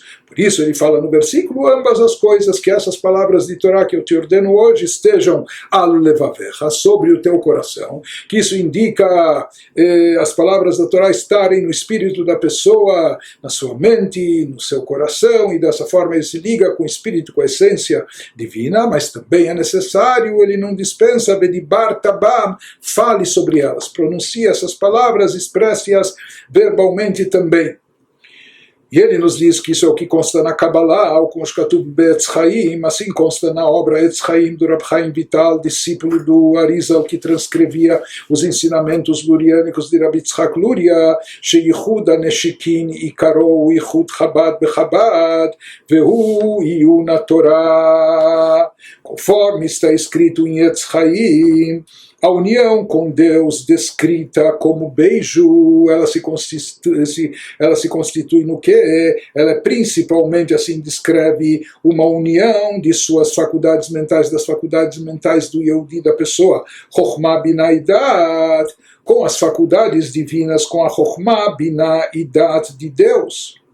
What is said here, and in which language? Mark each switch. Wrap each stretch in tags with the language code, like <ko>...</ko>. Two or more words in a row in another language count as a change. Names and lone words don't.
<pt>Por isso ele fala no versículo, ambas as coisas, que essas palavras de Torá que eu te ordeno hoje estejam</pt> <he>על לבבך,</he> <pt>sobre o teu coração, que isso indica as palavras da Torá estarem no espírito da pessoa, na sua mente, no seu coração, e dessa forma ele se liga com o espírito, com a essência divina, mas também é necessário, ele não dispensa,</pt> <he>ודברת בם,</he> <pt>fale sobre elas, pronuncie essas palavras, expresse-as verbalmente também. E ele nos diz que isso é o que consta na Kabbalah, o</pt> <he>כמו שכתוב בעץ חיים,</he> <pt>assim consta na obra Etz Chaim do Rab Chaim Vital, discípulo do Arizal, que transcrevia os ensinamentos luriânicos de Rabbi Yitzhak Luria,</pt> <he>שייחוד הנשיקין עיקרו ייחוד חב"ד בחב"ד והוא עיון</he> <pt>Torah, conforme está escrito em Etz Chaim, a união com Deus, descrita como beijo, ela se constitui no quê? Ela é principalmente, assim descreve, uma união de suas faculdades mentais, das faculdades mentais do Yehudi, da pessoa, Chokhmah, Binah e Dat, com as faculdades divinas, com a Chokhmah, Binah e Dat de Deus.</pt>